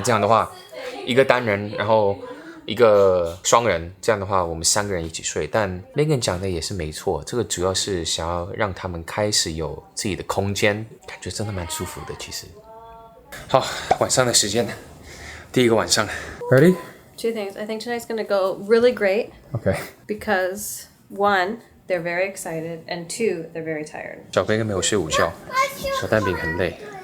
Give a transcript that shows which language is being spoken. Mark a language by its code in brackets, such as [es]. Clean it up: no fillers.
[zh] 这样的话，一个单人，然后一个双人，这样的话我们3个人一起睡。但 Megan 讲的也是没错，这个主要是想要让他们开始有自己的空间，感觉真的蛮舒服的。其实，好，晚上的时间，第一个晚上 ，Ready？ [en] Two things. I think tonight's gonna go really great. OK。 Because 1, they're very excited, and 2, they're very tired. [zh] 小贝根没有睡午觉，小蛋饼很累，